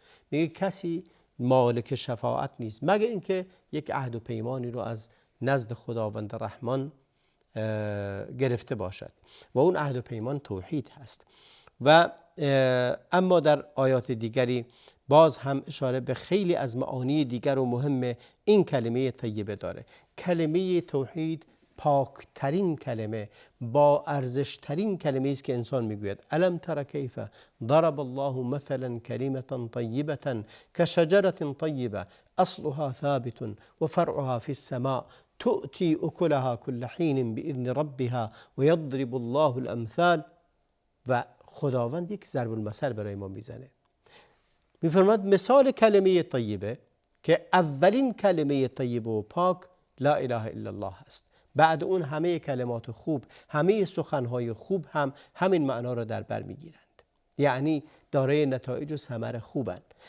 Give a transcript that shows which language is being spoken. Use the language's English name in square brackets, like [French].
[Persian] میگه کسی مالک شفاعت نیست مگر اینکه یک عهد و پیمانی رو از نزد خداوند رحمان گرفته باشد و اون عهد و پیمان توحید هست. و اما در آیات دیگری باز هم اشاره به خیلی از معانی دیگر و مهم این کلمه طیبه داره. کلمه توحید پاکترین کلمه، با ارزشترین کلمه است که انسان میگوید. [Arabic] الم تر کیف ضرب الله مثلا کلمة طیبة كشجرة طیبة اصلها ثابت وفرعها في السماء تؤتي اکلها كل حين باذن ربها ويضرب الله الامثال. [Persian] و خداوند یک ضرب المثل برای ما میزنه، میفرماد مثال کلمه طیبه که اولین کلمه طیبه و پاک لا اله الا الله هست. بعد اون همه کلمات خوب، همه سخنهای خوب هم همین معنا را در بر میگیرند، یعنی دارای نتایج و ثمر خوبند.